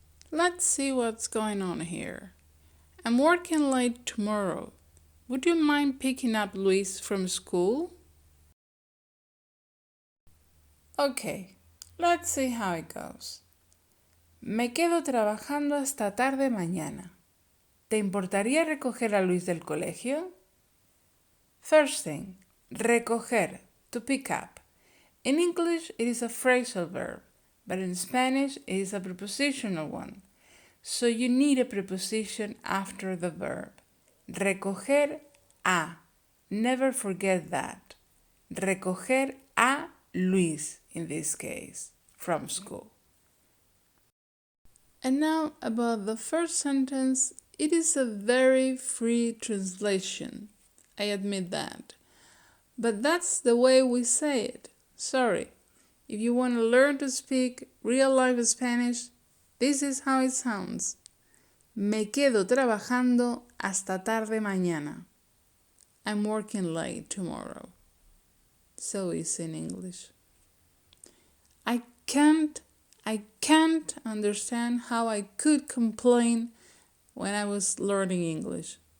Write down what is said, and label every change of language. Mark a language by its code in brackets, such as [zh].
[en] Let's see what's going on here. I'm working late tomorrow. Would you mind picking up Luis from school? Okay, let's see how it goes. [es] Me quedo trabajando hasta tarde mañana. ¿Te importaría recoger a Luis del colegio? [en] First thing, recoger, to pick up. In English, it is a phrasal verb, but in Spanish, it is a prepositional one. So you need a preposition after the verb. Recoger a. Never forget that. [es] Recoger a Luis, [en] in this case, from school. And now about the first sentence, it is a very free translation. I admit that. But that's the way we say it. Sorry. If you want to learn to speak real-life Spanish, this is how it sounds. [es] Me quedo trabajando hasta tarde mañana. [en] I'm working late tomorrow. So easy in English. I can't understand how I could complain when I was learning English.